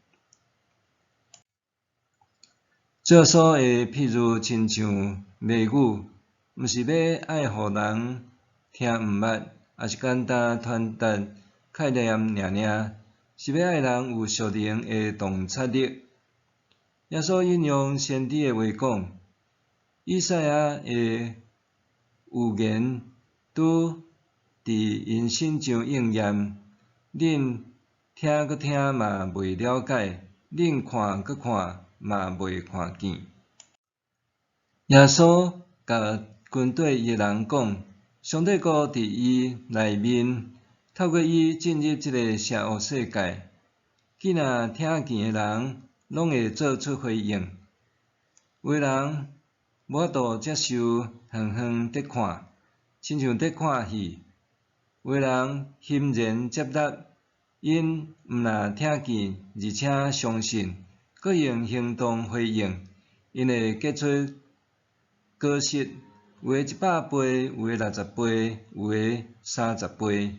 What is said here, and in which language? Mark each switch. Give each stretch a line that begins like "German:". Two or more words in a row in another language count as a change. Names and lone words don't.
Min Nan Chinese: 这所的譬喻亲像谜语，毋是要爱互人听毋捌，也是简单传达概念尔，是要爱人有属灵的洞察力。耶稣引用先知的话讲，以赛亚的预言拄伫因身上应验，恁听搁听嘛袂了解，恁看搁看嘛袂看见。耶稣甲军队伊的人讲，上帝国伫伊内面，透过伊进入即个邪恶世界，既若听见的人，拢会做出回应。有的人无法度接受远远伫看，亲像伫看戏；有的人欣然接纳，因毋但听见，而且相信，搁用行动回应，因会结出果实，有的100倍，有的60倍，有的30倍。